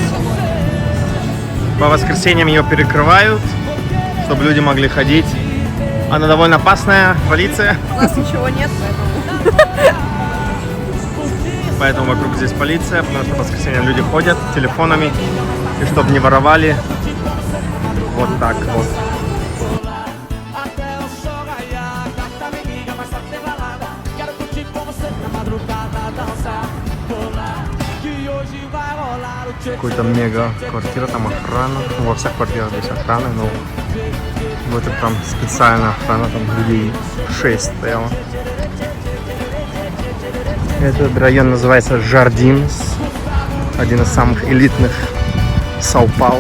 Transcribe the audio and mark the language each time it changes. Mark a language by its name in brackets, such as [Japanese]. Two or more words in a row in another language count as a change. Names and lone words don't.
[Russian] По воскресеньям ее перекрывают, чтобы люди могли ходить. Она довольно опасная, полиция. У нас ничего нет, поэтому... Поэтому вокруг здесь полиция, потому что в воскресенье люди ходят с телефонами. И чтобы не воровали. Вот так вот. [Portuguese] Até o sol raiar, gata me liga, mas só tem balada. Quero curtir com você na madrugada, dançar, rolar. Que hoje vai rolar o tchê. [Russian] Какой-то мега квартира, там охрана. Ну, во всех квартирах здесь охрана, но в этой там специальная охрана, там людей 6 стояло. Этот район называется Жардинс. Один из самых элитных Сан-Пауло.